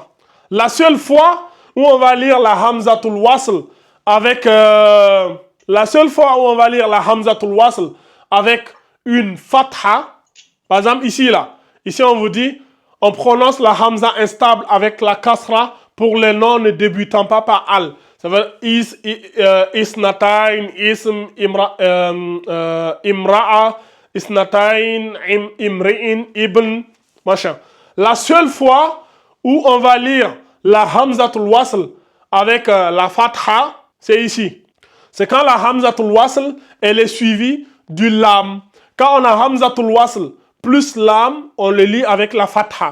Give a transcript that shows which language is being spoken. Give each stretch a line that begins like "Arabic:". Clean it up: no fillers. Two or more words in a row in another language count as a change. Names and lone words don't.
French: La seule fois où on va lire la
Arabic: همزة الوصل
French: avec une fatha, par exemple ici on vous dit, on prononce la hamza instable avec la kasra pour les noms ne débutant pas par al. Ça veut dire
Arabic: اثنتين، اسم، امرأة، اثنتين، امرئ,
French: ibn, machin. La seule fois où on va lire la
Arabic: همزة الوصل
French: avec la fatha, c'est ici. C'est quand la
Arabic: همزة الوصل,
French: elle est suivie du lam. Quand on a
Arabic: همزة الوصل
French: plus lam, on le lit avec la fatha.